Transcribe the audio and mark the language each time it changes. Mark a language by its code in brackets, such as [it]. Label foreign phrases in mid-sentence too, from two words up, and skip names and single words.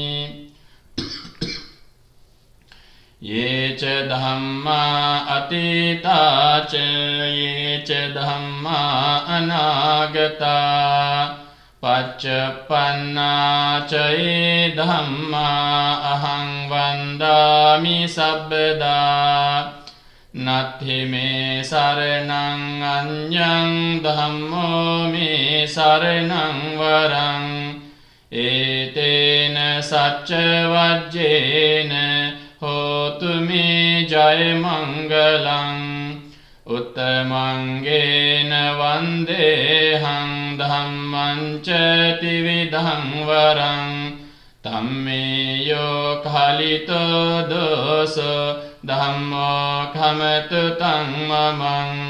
[pi] යේච ධම්මා අතීතා ච යේච ධම්මා අනාගතා පච්චපන්නා ච යේ ධම්මා අහං වන්දාමි සබ්බදා. නත්ථි මේ සරණං අඤ්ඤං ධම්මෝ මේ සරණං වරං. ඒතේන සච්ච වජ්ජේන හෝතු මේ ජය මංගලං. උත්තමංගේන වන්දේහං ධම්මං ච ත්‍රිවිධං වරං. ධම්මේයෝ කලිතෝ දෝසෝ ධම්මෝ කමතු තං මමං.